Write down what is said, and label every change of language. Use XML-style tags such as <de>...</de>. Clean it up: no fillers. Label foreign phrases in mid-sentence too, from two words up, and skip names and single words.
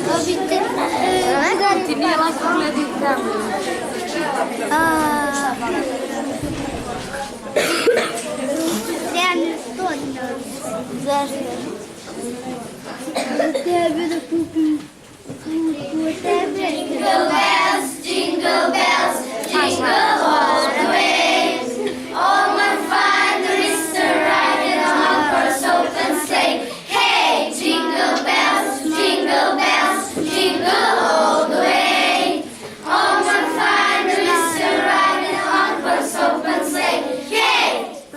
<sr>Ti nije lako gledati tamo. Treba mi 100 dinara. Zašto? Tebe da kupim.</sr> <en>Jingle bells, jingle bells, jingle all the way. Oh, my father is riding on a horse open sleigh. Hey, jingle bells, jingle all the way. Oh, my father is riding on a horse open sleigh. Hey.</en>